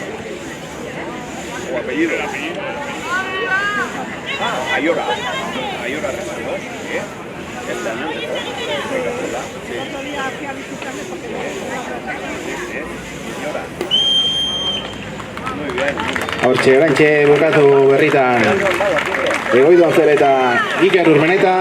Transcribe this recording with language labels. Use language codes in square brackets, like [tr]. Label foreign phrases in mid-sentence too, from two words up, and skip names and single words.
[es] ¿O apellido? Ah, Ayora. Ayora Rezanos. ¿Qué? Este año empezó. Sí. Ayora. Muy bien. [eu] Hortxe, oraintxe bukatu berritan Egoido Anzel eta Iker Urmenetak.